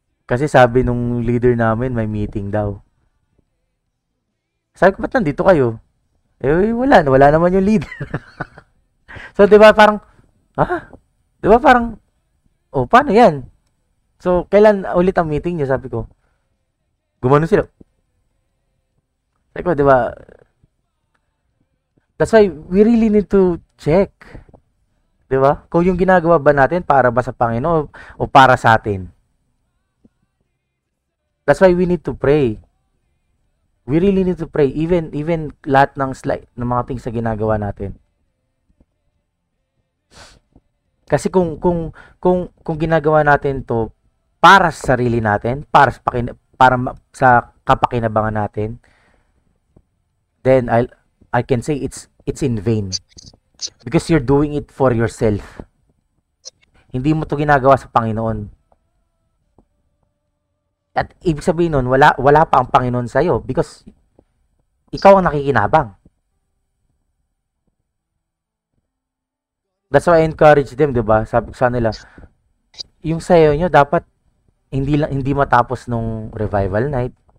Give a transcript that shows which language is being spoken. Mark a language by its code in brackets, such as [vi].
[tl] Kasi sabi nung leader namin, may meeting daw. Sabi ko, ba't nandito kayo? Wala naman yung leader. So, di ba parang, Di ba parang, paano yan? So, kailan ulit ang meeting niya? Sabi ko, gumano sila. Sabi ko, di ba, [en] that's why we really need to check. [tl] Di ba? Kung yung ginagawa ba natin para ba sa Panginoon o para sa atin. [en] That's why we need to pray. We really need to pray even [tl] lahat ng mga [en] things [tl] na ginagawa natin. Kasi kung ginagawa natin to para sa sarili natin, para sa kapakinabangan natin, [en] then I can say it's in vain. Because you're doing it for yourself. [tl] Hindi mo to ginagawa sa Panginoon. At ibig sabihin nun, wala pa ang Panginoon sa'yo because ikaw ang nakikinabang. [en] That's why I encourage them, [tl] 'di ba? Sabi ko sa nila, yung sayo nyo dapat hindi matapos nung revival night.